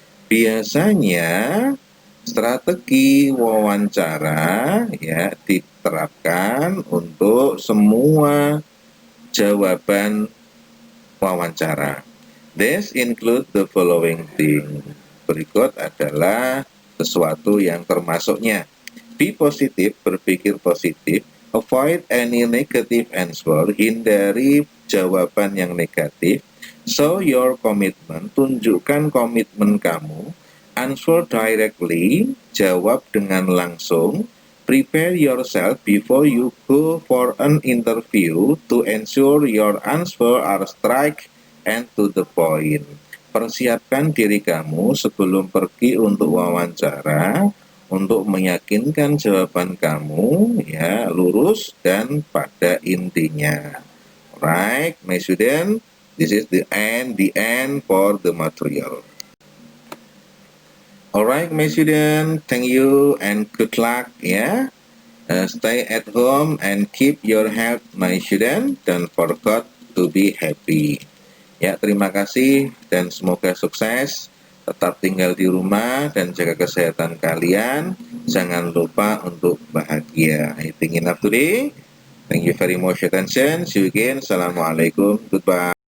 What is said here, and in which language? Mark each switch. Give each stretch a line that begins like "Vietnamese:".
Indonesian: Biasanya strategi wawancara ya diterapkan untuk semua jawaban wawancara.
English: This include the following thing.
Indonesian: Berikut adalah sesuatu yang termasuknya. Be positif, berpikir positif.
English: Avoid any negative answer,
Indonesian: hindari jawaban yang negatif.
English: Show your commitment,
Indonesian: tunjukkan komitmen kamu.
English: Answer directly,
Indonesian: jawab dengan langsung.
English: Prepare yourself before you go for an interview to ensure your answer are straight and to the point.
Indonesian: Persiapkan diri kamu sebelum pergi untuk wawancara untuk meyakinkan jawaban kamu ya lurus dan pada intinya.
English: Right, my student, this is the end for the material. Alright, my student, thank you and good luck ya. Stay at home and keep your health, my student. Don't forget to be happy.
Indonesian: Ya, terima kasih dan semoga sukses. Tetap tinggal di rumah dan jaga kesehatan kalian. Jangan lupa untuk bahagia.
English: I think enough today. Thank you very much attention. See you again. Assalamualaikum. Goodbye.